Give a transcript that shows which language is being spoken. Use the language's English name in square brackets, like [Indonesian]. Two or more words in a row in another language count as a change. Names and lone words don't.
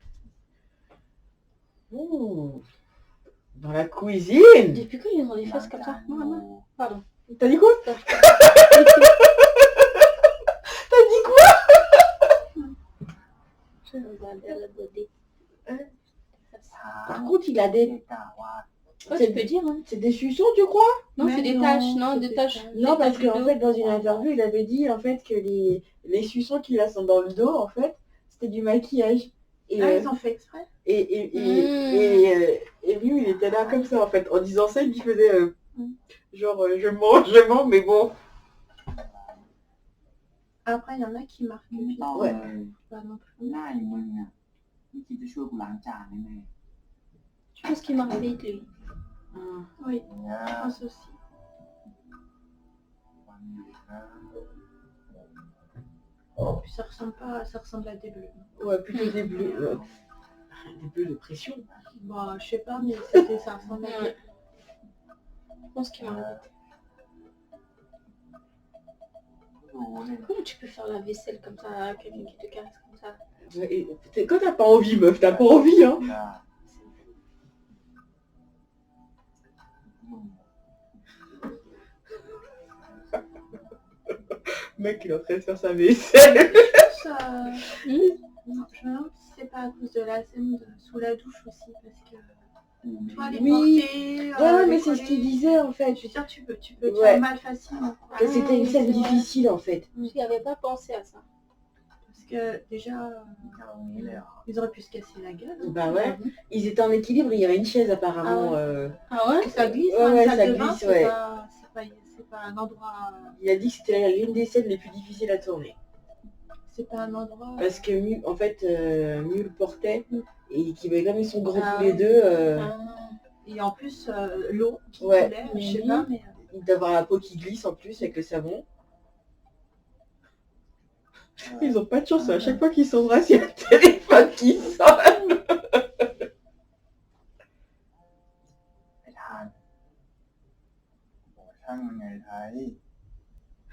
[French] Ouh. Dans la cuisine. Depuis quand ils ont des fesses comme ça? Maman. Pardon. T'as dit quoi? T'as dit quoi? Par contre, il a [Thai] เด็ [French] des... [Thai] กกล่าวว่า [French] Ouais, tu peux dire, hein. C'est des suçons, tu crois? Non, Mais c'est des non, taches. Non, c'est des des taches. taches. Non, Des parce taches qu'en de fait, dos. dans une interview, il avait dit en fait que les suçons qu'il a sont dans le dos, en fait, c'était du maquillage. Et, Ah, ils ont fait exprès. et lui, il était là comme ça, en fait. En disant ça, il faisait genre, je mens, mais bon. Après, il y en a qui marquent. [Thai] ไม่ [French] puis [Thai] ต้อง [French] ouais. [Thai] เลย [French] pas non plus. [Thai] หน้าอย่างมึงอ่ะไม่คิดจะช่วยกูล้างจานแน่ [French] Je pense qu'il marche vite, lui. Ah. Oui, [Thai] ๆอย่างเงี้ย [French] je pense aussi. [Thai] วันอยู่นะ [French] Puis ça ressemble à des bleus. Ouais, plutôt des bleus. Des bleus de pression. Bon, je sais pas, mais ça ressemble à des Ouais. Je pense qu'il marche vite. [Thai] รู้เนี่ย [French] Comment tu peux faire la vaisselle comme ça, quelqu'un qui te caresse comme ça? Quand t'as pas envie, meuf, t'as pas envie, hein. [Thai] ได้มึง [French] Mec, il est en train de faire sa vaisselle. Ça... Non, je me demande si c'est pas à cause de la scène sous la douche aussi, parce que [Thai] กูมี [French] toi, les Oui. porter, Ouais, les mais c'est ce qu'il coller, disait, en fait. je veux dire, tu peux te Ouais. faire mal facilement. quoi. Que c'était une scène c'est vrai. difficile, en fait. J'y avais pas pensé à ça. Parce que déjà, [Thai] จะเอางี้เลยเหรอ [French] ils auraient pu se casser la gueule. Bah ouais. Ils étaient en équilibre, il y avait une chaise apparemment. Ah ouais? Que ça glisse, Ouais, hein, ouais, une salle ça de bain, glisse, ouais. c'est pas un endroit... Il a dit que c'était l'une des scènes les plus difficiles à tourner. C'est pas un endroit... Parce que en fait, Mule portait et qu'ils avaient comme ils sont grands Ah tous les ouais. deux, Et en plus, l'eau qui Ouais. coulait, je sais Mhm. pas, mais... il doit avoir la peau qui glisse en plus avec le savon. Ils ont pas de chance, à chaque fois qu'ils s'embrassent, il y a le téléphone qui sonne. [Thai] ไอ้ทานบอกช่างมันไงไทย